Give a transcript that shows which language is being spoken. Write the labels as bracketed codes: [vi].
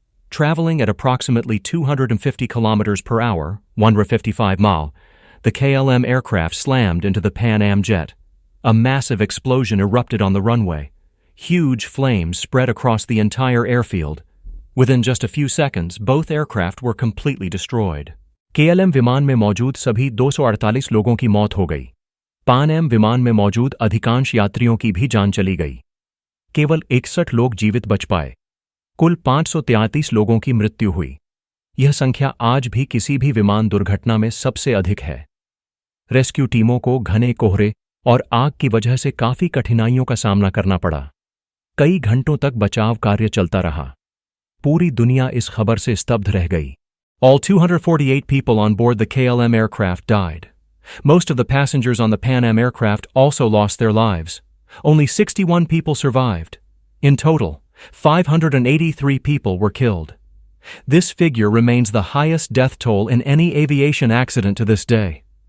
[en] Traveling at approximately 250 kilometers per hour, 155 miles, the KLM aircraft slammed into the Pan Am jet. A massive explosion erupted on the runway. Huge flames spread across the entire airfield. Within just a few seconds, both aircraft were completely destroyed. [hi] KLM विमान में मौजूद सभी 248 लोगों की मौत हो गई। पान एम विमान में मौजूद अधिकांश यात्रियों की भी जान चली गई। केवल 61 लोग जीवित बच पाए। कुल 533 लोगों की मृत्यु हुई। यह संख्या आज भी किसी भी विमान दुर्घटना में सबसे अधिक है। रेस्क्यू टीमों को घने कोहरे और आग की वजह से काफी कठिनाइयों का सामना करना पड़ा। कई घंटों तक बचाव कार्य चलता रहा। पूरी दुनिया इस खबर से स्तब्ध रह गई। [en] All 248 people on board the KLM aircraft died. Most of the passengers on the Pan Am aircraft also lost their lives. Only 61 people survived. In total, 583 people were killed. This figure remains the highest death toll in any aviation accident to this day.